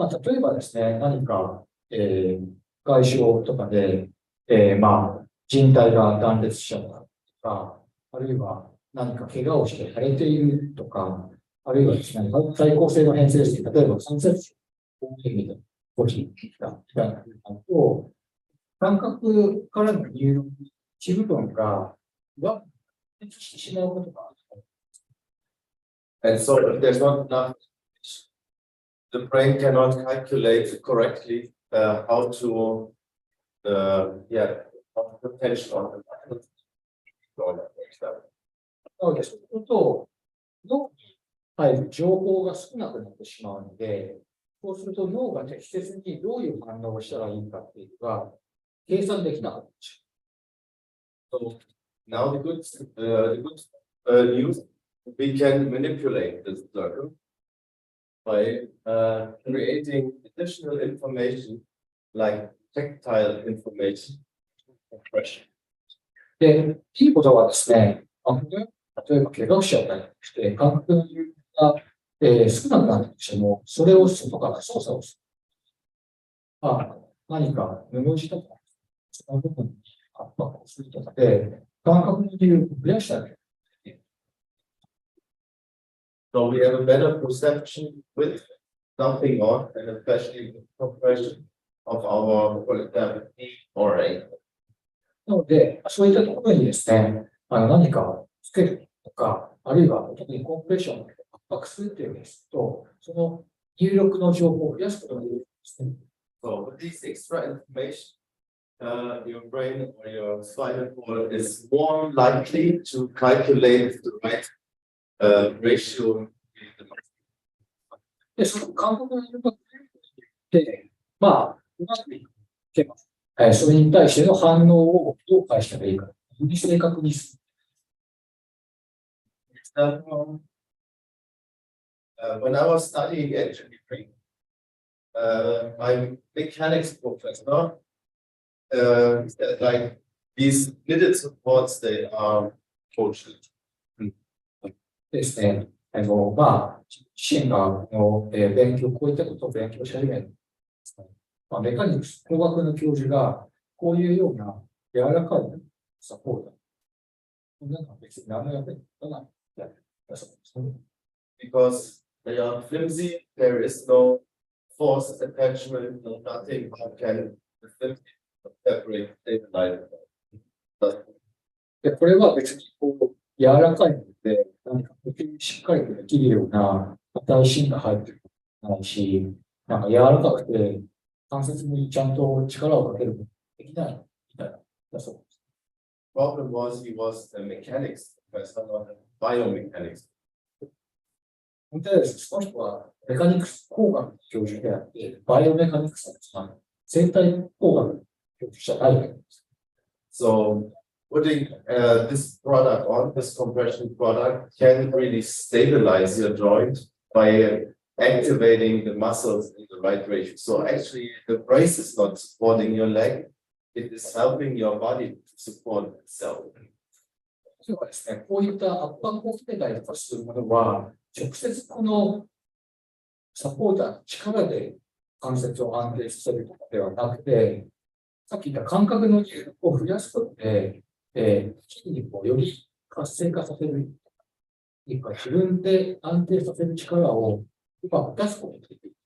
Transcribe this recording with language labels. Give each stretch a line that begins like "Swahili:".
Japanese: 例えばですね、何か、外傷とかで、靭帯が断裂しちゃったとか、あるいは何か怪我をして腫れているとか、あるいはですね、対抗性の変性ですね、例えば関節方面みたいな動きがみたいなと、感覚からの入力、一部分が上手してしまうことがある。
English: And so if there's not enough, the brain cannot calculate correctly how to put tension on the muscles.
Japanese: なので、そうすると、脳に入る情報が少なくなってしまうので、そうすると脳が適切にどういう反応をしたらいいかっていうのが計算できなかったんですよ。
English: So now the good news, we can manipulate this circle by creating additional information like tactile information.
Japanese: で、いいことはですね、例えば怪我をしちゃったりして、感覚の入力が、少なくなったとしても、それを外から操作をする。何か布地とか、その部分に圧迫をするとかで、感覚の入力を増やしたり。
English: So we have a better perception with something on, and especially the compression of our, for example, knee or ankle.
Japanese: なので、そういったところにですね、何かつけるとか、あるいは特にコンプレッションを圧迫するというですと、その入力の情報を増やすことができるんですね。
English: So with this extra information, your brain or your spinal cord is more likely to calculate the right ratio.
Japanese: で、その感覚の入力が増えることによって、うまくいけます。それに対しての反応をどう返したらいいか、より正確にする。
English: When I was studying engineering, my mechanics professor said like these knitted supports, they are tortured.
Japanese: ですね。自身が勉強、こういったことを勉強し始めるんですね。メカニクス、工学の教授が、こういうような柔らかいサポート。なんか別に何の役に立たない。
English: Because they are flimsy, there is no force attachment, no nothing that can separate stabilize.
Japanese: で、これは別に柔らかいので、何かしっかりとできるような硬い芯が入ってるないし、なんか柔らかくて、関節にちゃんと力をかけることができないみたいな、だそうです。
English: Problem was he was a mechanics professor, not a biomechanics.
Japanese: 本当はですね、その人はメカニクス工学の教授であって、バイオメカニクスの生体工学の教授じゃないわけです。
English: So putting this product on, this compression product, can really stabilize your joint by activating the muscles in the right ratio. So actually, the brace is not supporting your leg; it is helping your body to support itself.
Japanese: 例えばですね、こういった圧迫をつけたりとかするものは、直接このサポーターの力で関節を安定させるとかではなくて、さっき言った感覚の入力を増やすことで、筋肉をより活性化させる、自分で安定させる力をうまく出すことができる。